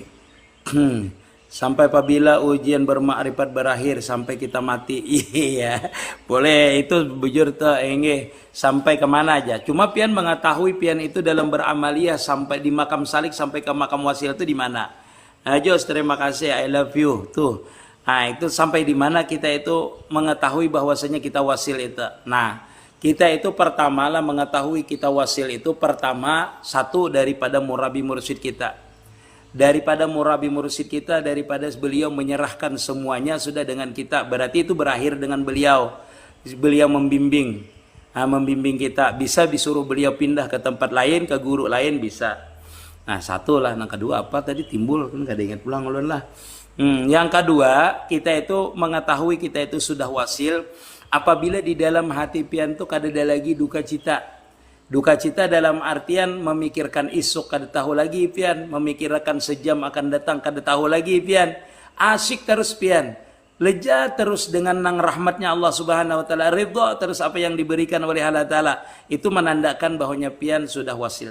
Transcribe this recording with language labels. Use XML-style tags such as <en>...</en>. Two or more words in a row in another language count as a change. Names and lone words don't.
<id>Sampai apabila ujian bermakrifat berakhir sampai kita mati. Iya.</id> <bjn>Boleh itu bujur tuh inggih. Sampai kemana aja. Cuma pian mengetahui pian itu dalam beramaliyah sampai di makam salik sampai ke makam wasil itu di mana. Nah, Jos, terima kasih,</bjn> <en>I love you.</en> <bjn>Tuh. Nah, itu sampai di mana kita itu mengetahui bahwasanya kita wasil itu. Nah, kita itu pertama lah mengetahui kita wasil itu pertama satu daripada murabi mursyid kita. Daripada murabi mursyid kita, daripada beliau menyerahkan semuanya sudah dengan kita. Berarti itu berakhir dengan beliau. Beliau membimbing. Membimbing kita. Bisa disuruh beliau pindah ke tempat lain, ke guru lain bisa. Nah satu lah. Nah kedua apa tadi timbul kan gak ada ingat pulang ulun lah. Yang kedua kita itu mengetahui kita itu sudah wasil. Apabila di dalam hati pian tu kada ada lagi duka cita. Duka cita dalam artian memikirkan isuk kada tahu lagi pian, memikirkan sejam akan datang kada tahu lagi pian. Asyik terus pian. Leja terus dengan nang rahmatnya Allah</bjn> <ar>Subhanahu wa taala,</ar> <bjn>ridha terus apa yang diberikan oleh Allah taala. Itu menandakan bahwanya pian sudah wasil.</bjn>